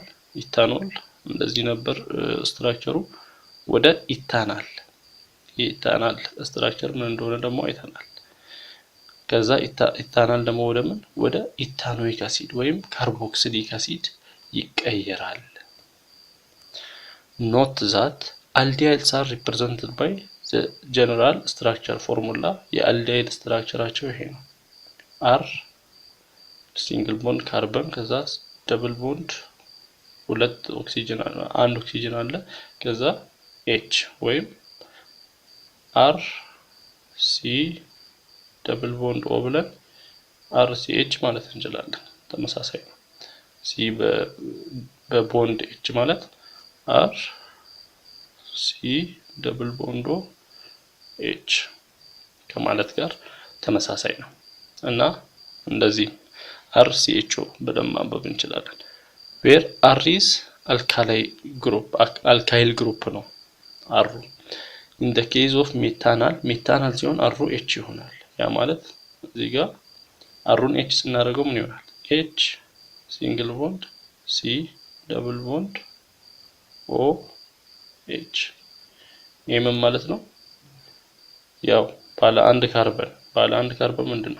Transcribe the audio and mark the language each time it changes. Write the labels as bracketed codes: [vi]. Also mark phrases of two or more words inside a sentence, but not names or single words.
[am] ኢታኖል እንደዚህ ነበር ስትራክቸሩ፣ ወደ ኢታናል። የኢታናል ስትራክቸር ምን እንደሆነ ደግሞ አይተናል። ከዛ ኢታናል ደግሞ ወደ ምን? ወደ [en] ethanoic acid [am] ወይም [en] carboxylic acid [am] ይቀየራል። [en] note that aldehydes are represented by the general structure formula። [am] የአልዲሃይድ ስትራክቸራቸው ይሄ ነው። R ሲንግል [en] bond carbon፣ [am] ከዛ [en] double bond [am] ሁለት ኦክሲጅን አለ፣ አንድ ኦክሲጅን አለ፣ ከዛ H ወይም R C [en] double bond [am] O ብለን RCH ማለት እንችላለን። ተመሳሳይ ነው። C በቦንድ H ማለት R C [en] double bond [am] O H ከማለት ጋር ተመሳሳይ ነው እና እንደዚህ RCHO በደንብ ማንበብ እንችላለን። [en] where R is alkyl group [am] ነው R። [en] in the case of methanal [am] ሲሆን R H ይሆናል። ያ ማለት እዚህ ጋር R H ስናደርገው ምን ይሆናል? H [en] single bond [am] C [en] double bond [am] O H። ይሄ ምን ማለት ነው? ያው ባለ አንድ ካርበን ምንድነው?